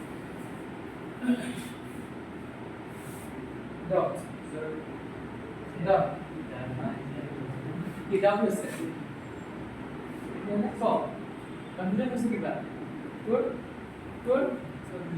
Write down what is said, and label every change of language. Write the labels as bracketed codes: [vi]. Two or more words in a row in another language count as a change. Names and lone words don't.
[en] dot dot [as] কি দাম হৈছে so কনফিডেন্ট হৈছে কিবা [en] good good so